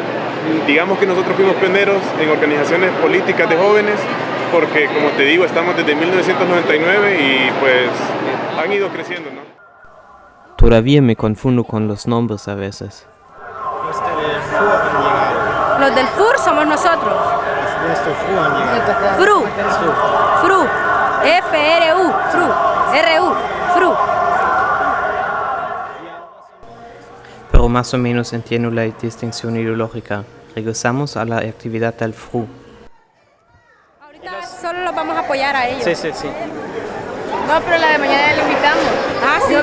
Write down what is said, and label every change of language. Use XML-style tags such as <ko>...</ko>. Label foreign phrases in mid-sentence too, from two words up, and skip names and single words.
<es>Digamos que nosotros fuimos pioneros en organizaciones políticas de jóvenes, porque como te digo, estamos desde 1999 y pues han ido creciendo, ¿no? Todavía me confundo con los nombres a veces. Los del FUR somos nosotros. FRU. FRU. F-R-U. FRU. R-U. FRU. Pero más o menos entiendo la distinción ideológica. Regresamos a la actividad del FRU. Ahorita solo los vamos a apoyar a ellos. Sí. No, pero la de mañana le invitamos. Ah, sí.</es>